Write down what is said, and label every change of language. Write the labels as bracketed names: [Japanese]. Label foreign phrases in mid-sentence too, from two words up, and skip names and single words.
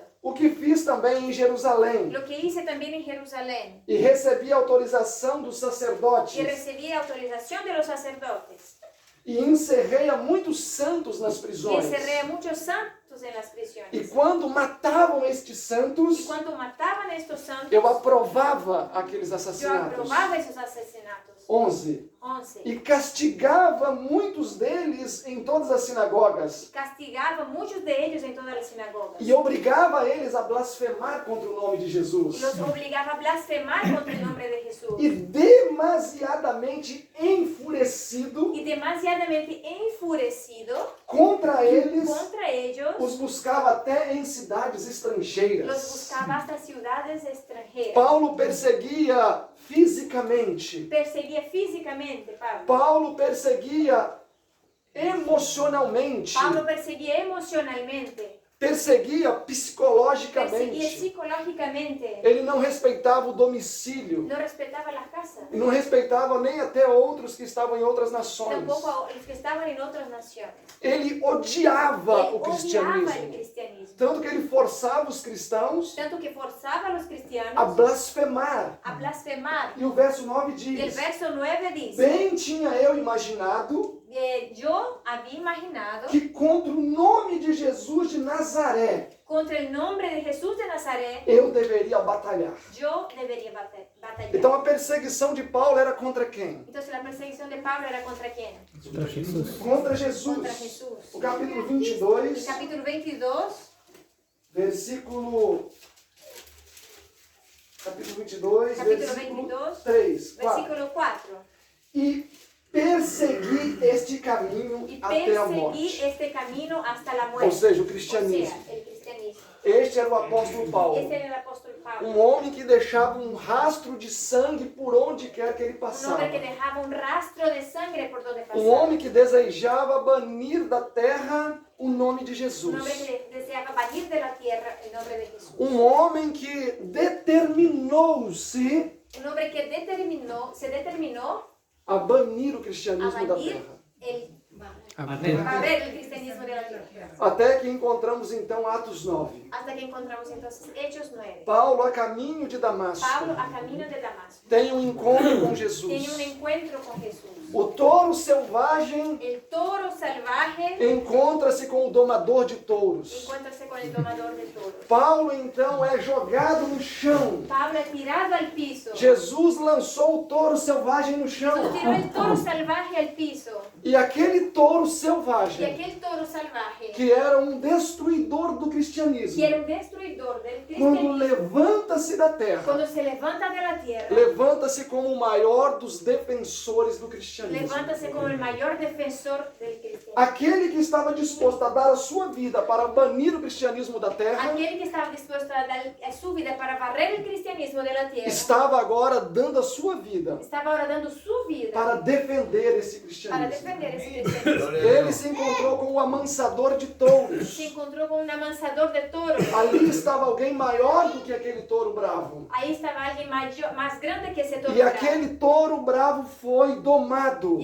[Portuguese] o que fiz também em Jerusalém, [Spanish] lo que hice también en Jerusalén, [Portuguese] e recebi autorização dos [Spanish] y [Portuguese] sacerdotes, [Spanish] recibí autorización de los sacerdotes, [Portuguese] e encerrei a muitos santos nas [Spanish] y [Portuguese] prisões. [Spanish] encerré a muchos santos en las [Portuguese] E [Spanish] prisiones. [Portuguese] quando matavam estes [Spanish] Y [Portuguese] santos, [Spanish] cuando mataban a estos santos, [Portuguese] eu aprovava aqueles [Spanish] yo [Portuguese] assassinatos. [Spanish] aprobaba esos asesinatos. [Portuguese] 11. [Spanish] 11. [Portuguese] E castigava muitos deles em todas as sinagogas, [Spanish] Castigaba a muchos de ellos en todas las sinagogas. [Portuguese] e obrigava eles a blasfemar contra o nome de [Spanish] Y [Portuguese] Jesus. [Spanish] los obligaba a blasfemar contra el nombre de Jesús. [Portuguese] E demasiadamente enfurecido [Spanish] Y demasiadamente enfurecido [Portuguese] contra eles, [Spanish] contra ellos, [Portuguese] os buscava até em cidades [Spanish] los [Portuguese] estrangeiras. [Spanish] buscaba hasta ciudades extranjeras. [Portuguese] Paulo perseguia fisicamente. [Spanish] Perseguía físicamente, Pablo. [Portuguese] Paulo perseguia emocionalmente. [Spanish] Pablo perseguía emocionalmente. [Portuguese] Perseguia [Spanish] Perseguía [Portuguese] psicologicamente. [Spanish] psicológicamente. [Portuguese] Ele não respeitava o domicílio. [Spanish] No respetaba las casas. [Portuguese] E não respeitava nem até outros que estavam em outras nações. [Spanish] Tampoco a los que estaban en otras naciones. [Portuguese] Ele odiava [Spanish] Él [Portuguese] o [Spanish] odiaba el [Portuguese] cristianismo. [Spanish] cristianismo. [Portuguese] Tanto que ele forçava os cristãos [Spanish] Tanto que forzaba a los [Portuguese] a [Spanish] cristianos [Portuguese] blasfemar. [Spanish] a blasfemar. [Portuguese] E o verso 9 [Spanish] Y el [Portuguese] diz: [Spanish] verso 9 dice, [Portuguese] bem tinha eu imaginado [Spanish] yo había imaginado [Portuguese] que contra o nome de Jesus de Nazaré [Spanish] contra el nombre de Jesús de Nazaret, [Portuguese] eu deveria batalhar. [Spanish] yo debería batallar. [Portuguese] Então a perseguição de Paulo era contra quem? [Spanish] Entonces la perseguición de Pablo era contra quién? [Portuguese] Contra Jesus. [Spanish] Contra Jesus. Contra Jesús. [Portuguese] O capítulo [Spanish] El [Portuguese] 22, [Spanish] capítulo 22, versículo 22, [Portuguese] Capítulo versículo 22, 3, 4. [Spanish] versículo 4. [Portuguese] E persegui este caminho [Spanish] Y [Portuguese] até a [Spanish] perseguí [Portuguese] morte. [Spanish] este camino hasta la [Portuguese] Ou [Spanish] muerte. [Portuguese] seja, o [Spanish] O [Portuguese] cristianismo. [Spanish] sea, el cristianismo. [Portuguese] Este era o apóstolo Paulo. [Spanish] Este era el apóstol Pablo. [Portuguese] Um homem que deixava um rastro de sangue por onde quer que ele [Spanish] Un [Portuguese] passava. [Spanish] hombre que dejaba un rastro de sangre por donde [Portuguese] Um [Spanish] pasaba. [Portuguese] homem que desejava banir da terra o nome de [Spanish] Un [Portuguese] Jesus. [Spanish] hombre que deseaba banir de la tierra el nombre de Jesús. [Portuguese] Um homem que determinou-se [Spanish] Un hombre que se determinó [Portuguese] a banir o [Spanish] a [Portuguese] cristianismo da [Spanish] banir [Portuguese] terra. [Spanish] a ver el cristianismo de la tierra. [Portuguese] Até que encontramos então Atos 9. [Spanish] Hasta que encontramos entonces Hechos 9. [Portuguese] Paulo a caminho de Damasco [Spanish] Pablo a camino de Damasco [Portuguese] tem um encontro com [Spanish] tiene un [Portuguese] Jesus. [Spanish] encuentro con Jesús. [Portuguese] O touro selvagem [Spanish] El toro salvaje [Portuguese] encontra-se com o domador de touros. [Spanish] encuentra con el domador de toros. [Portuguese] Paulo então é jogado no chão. [Spanish] Pablo es tirado al piso. [Portuguese] Jesus lançou o touro selvagem no chão. [Spanish] Jesús tiró el toro salvaje al piso. [Portuguese] E aquele touro [Spanish] Y [Portuguese] selvagem, [Spanish] aquel toro salvaje, [Portuguese] que era um destruidor do cristianismo, [Spanish] que era un destruidor del [Portuguese] quando [Spanish] cristianismo, [Portuguese] levanta-se da terra, [Spanish] cuando se levanta de la tierra, [Portuguese] levanta-se como o maior dos defensores do cristianismo. [Spanish] levántase como el mayor defensor del cristianismo. [Portuguese] Aquele que estava disposto a dar a sua vida para banir o cristianismo da terra, [Spanish] Aquel que estaba dispuesto a dar su vida para barrer el cristianismo de la tierra, [Portuguese] estava agora dando a sua vida [Spanish] estaba ahora dando su vida [Portuguese] para defender esse [Spanish] para [Portuguese] cristianismo. [Spanish] defender ese cristianismo. [Portuguese] Ele se encontrou com o amansador de touros. Se encontrou com um amansador de touros. Ali estava alguém maior do que aquele touro bravo. Aí estava alguém mais grande que esse touro E bravo. aquele touro bravo foi domado.